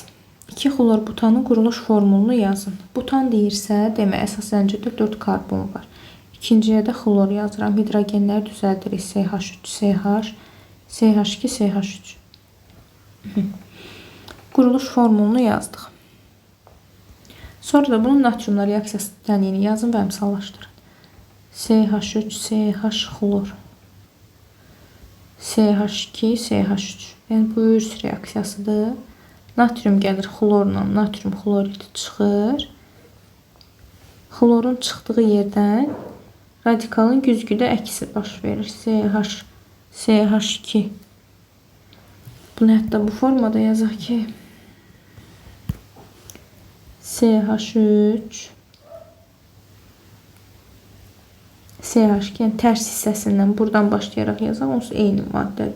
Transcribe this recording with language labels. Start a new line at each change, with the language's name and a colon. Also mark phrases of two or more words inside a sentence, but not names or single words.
Azerbaijani: 2 xlor butanın quruluş formulunu yazın. Butan deyirsə, demək əsas zəncirdə 4 karbon var. İkinciyə də xlor yazıram. Hidrogenləri düzəldirik. CH3, CH, CH2, CH3. Quruluş formulunu yazdıq. Sonra da bunun natriumla reaksiyası təniyini yazın və əmsallaşdırın. CH3, CH xlor. CH2, CH3. Yəni bu ürs reaksiyasıdır. Natrium gəlir xlorla, natrium xlorid çıxır. Xlorun çıxdığı yerdən radikalın güzgüdə əksi baş verir. CH, CH2. Bunu hətta bu formada yazaq ki CH3 CH2, yəni tərs hissəsindən buradan başlayaraq yazaq, onsuz eyni maddə.